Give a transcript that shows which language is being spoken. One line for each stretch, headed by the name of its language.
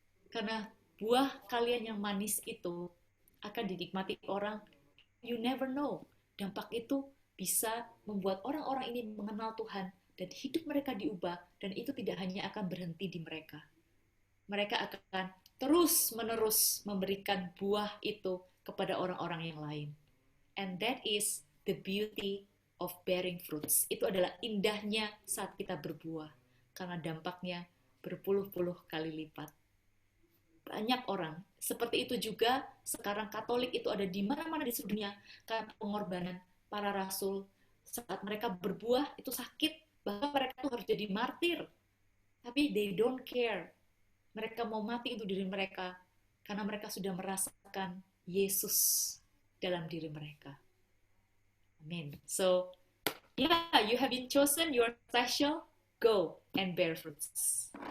Indonesian: Karena buah kalian yang manis itu akan dinikmati orang.
English: You never know.
Indonesian: Dampak itu bisa membuat orang-orang ini mengenal Tuhan dan hidup mereka diubah, dan itu tidak hanya akan berhenti di mereka. Mereka akan terus-menerus memberikan buah itu kepada orang-orang yang lain.
English: And that is the beauty of bearing fruits.
Indonesian: Itu adalah indahnya saat kita berbuah, karena dampaknya berpuluh-puluh kali lipat. Banyak orang seperti itu juga sekarang Katolik itu ada di mana-mana di seluruh dunia karena pengorbanan para rasul. Saat mereka berbuah itu sakit, bahkan mereka tuh harus jadi martir, tapi
English: they don't care.
Indonesian: Mereka mau mati untuk diri mereka karena mereka sudah merasakan Yesus dalam diri mereka. Amin.
English: So yeah, you have been chosen, you are special, go and bear fruits.